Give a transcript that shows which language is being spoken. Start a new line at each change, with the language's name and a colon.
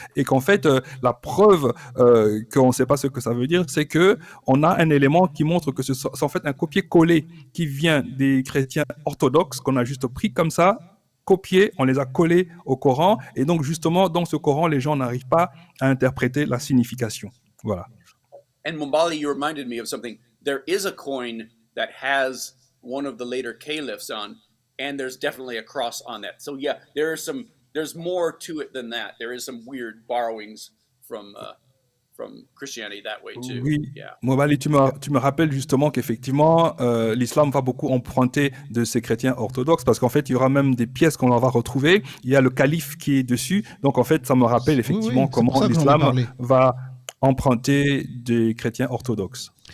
French: Et qu'en fait, la preuve qu'on ne sait pas ce que ça veut dire, c'est que on a un élément qui montre que c'est en fait un copier-coller qui vient des chrétiens orthodoxes qu'on a juste pris comme ça, copié, on les a collés au Coran. Et donc, justement, dans ce Coran, les gens n'arrivent pas à interpréter la signification. Voilà.
English: And Mumbali, you reminded me of something. There is a coin that has one of the later caliphs on, and there's definitely a cross on that. So yeah, there's more to it than that. There is some weird borrowings from Christianity that way too.
French: Oui,
English: Yeah.
French: Mobali, tu me rappelles justement qu'effectivement, l'islam va beaucoup emprunter de ces chrétiens orthodoxes parce qu'en fait, il y aura même des pièces qu'on va retrouver. Il y a le calife qui est dessus. Donc en fait, ça me rappelle effectivement comment l'islam va emprunter des chrétiens orthodoxes.